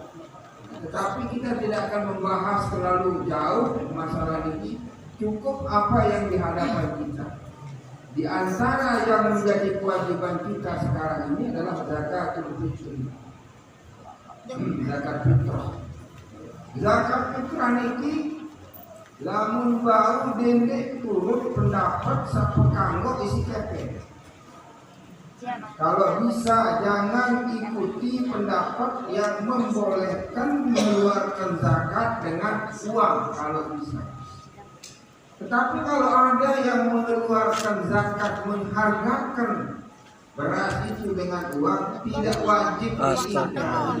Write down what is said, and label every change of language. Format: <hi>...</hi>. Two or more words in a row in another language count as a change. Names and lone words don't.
<id>Tetapi kita tidak akan membahas terlalu jauh masalah ini. Cukup apa yang di hadapan kita. Di antara yang menjadi kewajiban kita sekarang ini adalah</id> <ar>زكاة الفطر.</ar> <id>Zakat fitrah.</id> <sas>Zakat fitrah niki lamun baru dendek turut pendapat sapa kanggo isi kepe.</sas> <id>Kalau bisa jangan ikuti pendapat yang membolehkan mengeluarkan zakat dengan uang kalau bisa. Tetapi kalau ada yang mengeluarkan zakat menghargakan beras itu dengan uang, tidak wajib diikat.</id>